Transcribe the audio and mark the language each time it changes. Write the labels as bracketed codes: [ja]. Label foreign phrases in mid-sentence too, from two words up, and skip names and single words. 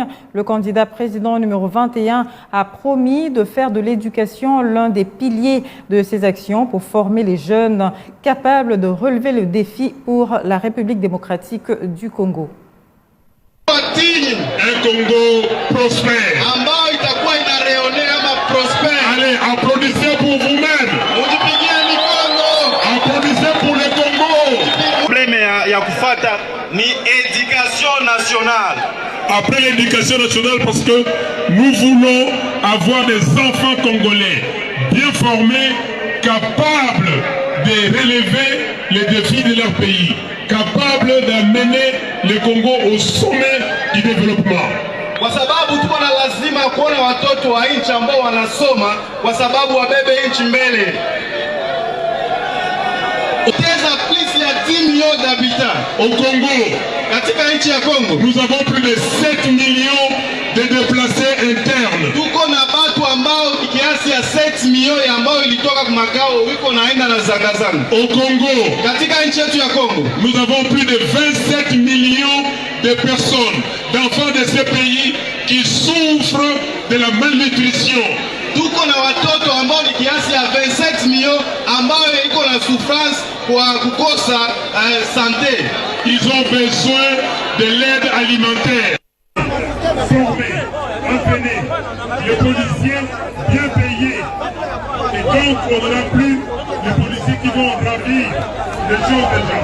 [fr] Le candidat président numéro 21 a promis de faire de l'éducation l'un des piliers de ses actions pour former les jeunes capables de relever le défi pour la République démocratique du Congo. Un Congo prospère. Allez, applaudissez pour vous-même. Applaudissez pour le Congo. [sw] Ya kufata ni [fr] éducation nationale. Après l'éducation nationale, parce que nous voulons avoir des enfants congolais bien formés, capables de relever les défis de leur pays, capables d'amener le Congo au sommet du développement. [sw] Kwa sababu tuko na lazima kuona watoto wa nchi ambao wanasoma kwa sababu wabebe nchi mbele. [fr] Plus de 10 millions d'habitants au Congo. [sw] Katika nchi ya Congo, [fr] nous avons plus de 7 millions de déplacés internes. [sw] Tuko na batu ambao kiasi ya 7 milioni ambao ilitoka kwa makao wiko naenda na zangazanga. [fr] Au Congo, [sw] katika nchi yetu ya Congo, [fr] nous avons plus de 27 millions de personnes, d'enfants de ce pays qui souffrent de la malnutrition. [sw] Tuko na watoto ambao ni kiasi ya 27 milioni ambao iko na souffrance kwa kukosa santé. [fr] Ils ont besoin de l'aide alimentaire. Formés, entraînés, les policiers bien payés. Et donc on n'aura plus les policiers qui avons rempli les choses déjà.